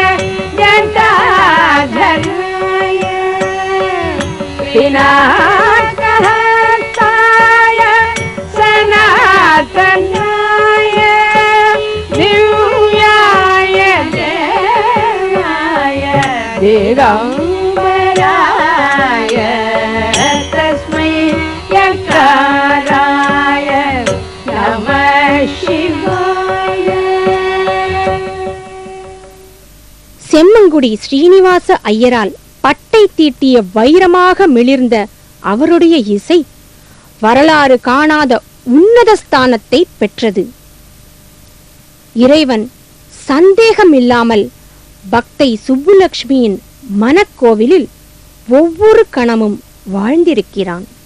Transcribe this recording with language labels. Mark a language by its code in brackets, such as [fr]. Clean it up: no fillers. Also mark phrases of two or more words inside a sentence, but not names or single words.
[sa] जटाधराय पिनाकहस्ताय सनातनाय दिव्याय देवाय दिगम्बराय तस्मै यकाराय नमः शिवाय. [ta] செம்மங்குடி ஸ்ரீனிவாச ஐயரால் பட்டை தீட்டிய வைரமாக மிளிர்ந்த அவருடைய இசை வரலாறு காணாத உன்னத ஸ்தானத்தை பெற்றது. இறைவன் சந்தேகமில்லாமல் பக்தை சுப்புலட்சுமியின் மனக்கோவிலில் ஒவ்வொரு கணமும் வாழ்ந்திருக்கிறான்.